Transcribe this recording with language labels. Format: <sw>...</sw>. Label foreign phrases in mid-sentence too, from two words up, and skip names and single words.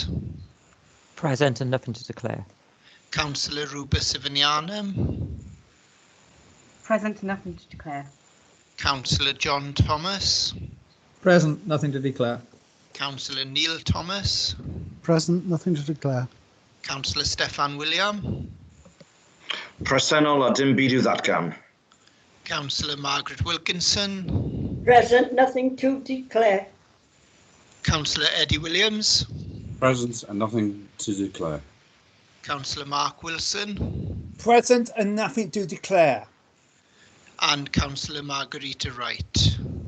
<en>Present and nothing to declare. Councillor Ruba Sivanianam. Present and nothing to declare. Councillor John Thomas. Present, nothing to declare. Councillor Neil Thomas. Present, nothing to declare. Councillor Steffan William.</en> <cy>Presennol a dim byd ddatgan.</cy> <en>Councillor Margaret Wilkinson. Present, nothing to declare. Councillor Eddie Williams. Present and nothing to declare. Councillor Mark Wilson. Present and nothing to declare. And Councillor Margarita Wright.</en>